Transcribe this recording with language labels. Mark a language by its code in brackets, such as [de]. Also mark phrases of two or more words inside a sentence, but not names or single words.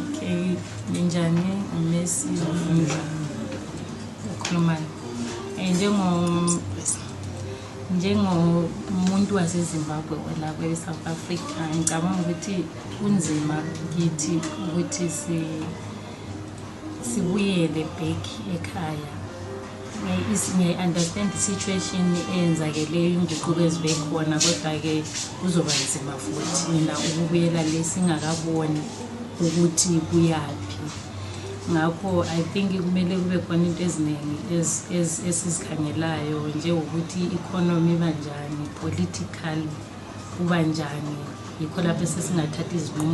[nd] Ninjani Messi ukhuluma njengomuntu waseZimbabwe lapha eSouth Africa ngicabanga ukuthi kunzima kithi ukuthi sibuyele back ekhaya. [en] I understand the situation [nd] eyenzakeleyo inguquko ezibekhona kodwa ke kuzoba nzima futhi na ukubuyela lesingakaboni ukuthi kuyaphi. Ngakho [en] I think [nd] kumele kube khona into eziningi esizikhangelayo njengokuthi economy banjani, politically kubanjani, yikho lapho sesingathatha izinqumo.